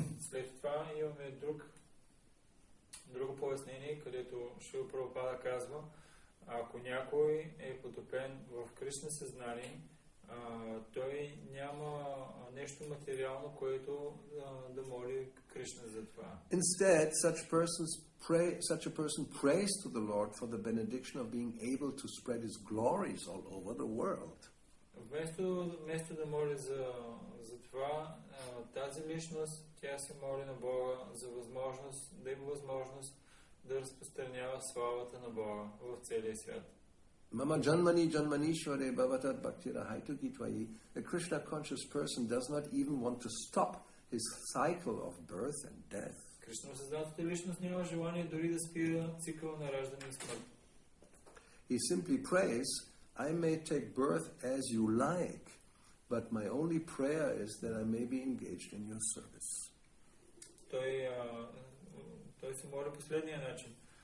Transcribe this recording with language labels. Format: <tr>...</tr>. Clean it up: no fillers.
<bg>След това имаме друго пояснение, където Шрила Прабхупада казва, ако някой е потопен в Кришна съзнание, той няма нещо материално, което да моли Кришна за това.</bg> <en>Instead, such a person prays to the Lord for the benediction of being able to spread His glories all over the world.</en> <bg>Вместо да моли за това, тази личност, тя се моли на Бога за възможност, да има възможност да разпространява славата на Бога в целия свят.</bg> <sa>Mama janmani janmanishware bhavatat bhaktira haituki tvayi.</sa> <en>A Krishna conscious person does not even want to stop his cycle of birth and death.</en> <bg>Кришна съзнатата личност няма желание дори да спира цикъла на раждане и смърт.</bg> <en>He simply prays, I may take birth as you like, but my only prayer is that I may be engaged in your service.</en> <bg>Той се моли последния начин.</bg>